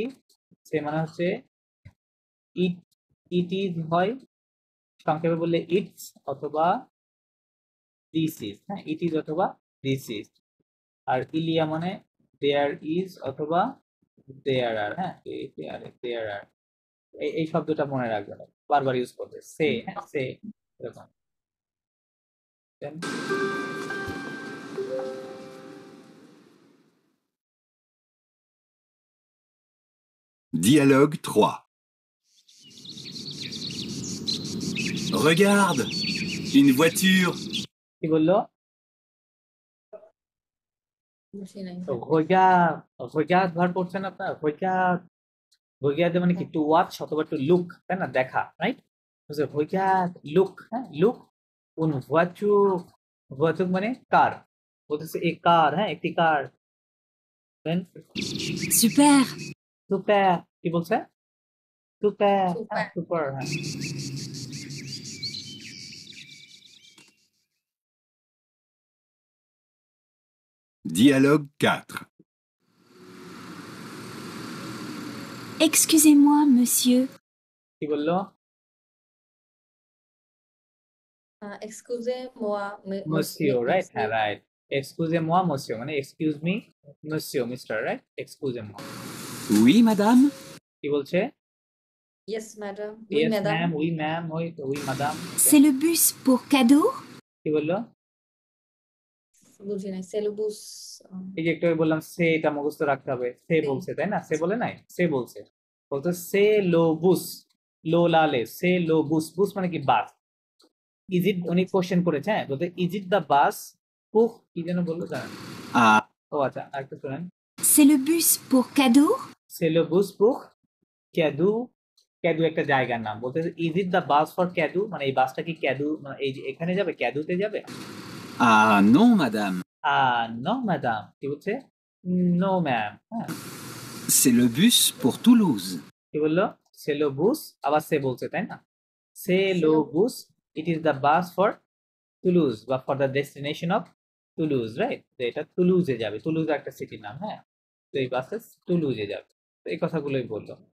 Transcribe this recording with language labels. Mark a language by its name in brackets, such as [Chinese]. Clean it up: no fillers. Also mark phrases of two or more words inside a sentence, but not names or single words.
[Bangla] সে মানে হচ্ছে [English] it, it is [Bangla] হয় সংক্ষেপে বললে ইটস অথবা [English] this is, [Bangla] হ্যাঁ, [English] it is [Bangla] অথবা [English] this is. [Bangla] আর ইলিয়া মানে [English] there is [Bangla] অথবা [English] there are, [Bangla] হ্যাঁ, [English] there are, [Bangla] এই শব্দটা মনে রাখবেন, বারবার ইউজ করবে সে, হ্যাঁ, সে, এরকম। [English] Then Dialogue 3. [French] Regarde, une voiture. [Bangla] কি বললো? বুঝি নাই। তো regarde ভার পড়ছেন আপনার? regarde মানে কি? [English] to watch [Bangla] অথবা [English] to look, [Bangla] তাই না? দেখা, রাইট? regarde, লুক, হ্যাঁ, লুক [French] une voiture, [Bangla] voiture মানে কার, বলতেছে এই কার, হ্যাঁ, একটি কার। দেন [French] Super. [Bangla] সুপার, কি বলছে? সুপার, সুপার। সুপার, হ্যাঁ। [English] Dialogue 4. [French] Excusez-moi, monsieur. [Bangla] কি বললো? [French] excusez-moi. [English] Monsieur, right? হ্যাঁ, right. [French] Excusez-moi, monsieur [English] মানে excuse me, monsieur, mister, right? [French] Excusez-moi। Oui, madame. [Bangla] কি বলছে? [English] Yes, madam. Oui, ইয়েস madam. [French] ম্যাম, উই ম্যাম, oui madame. C'est le bus pour Cadour? [Bangla] কি বললো? বুঝি নাই। সেলুবুস। এই যে একটু আগে বললাম সে, এটা মুখস্থ রাখতে হবে। সে বলছে, তাই না? সে বলে নাই, সে বলছে। বলতে [French] c'est le bus, [Bangla] লো লালে, [French] c'est le bus. [Bangla] বুস মানে কি? বাস। [English] is it, [Bangla] উনি কোশ্চেন করেছে, হ্যাঁ, বলতে [English] is it the bus [Bangla] পুহ, কি যেন বললো জানেন? ও আচ্ছা, আরেকটু শুনেন। [French] C'est le bus pour Cadour? c'est le bus pour Cadour. [Bangla] ক্যাদু একটা জায়গার নাম। বলতে [English] is it the bus for Cadour, [Bangla] মানে এই বাসটা কি ক্যাদু, মানে এই যে এখানে যাবে, ক্যাদুতে যাবে? [French] Ah non, madame. [English] no madam. [Bangla] কি বলছে? [English] no ma'am. [Bangla] হ্যাঁ, [French] C'est le bus pour Toulouse. [Bangla] কি বললো? [French] c'est le bus, [Bangla] আবার সে বলছে, তাই না? [French] c'est le bus, [English] it is the bus for Toulouse, বা for the destination of Toulouse, right? [Bangla] তো এটা টুলুজে যাবে। টুলুজ একটা সিটির নাম, হ্যাঁ। তো এই বাসে টুলুজে যাবে। তো এই কথাগুলোই বললো।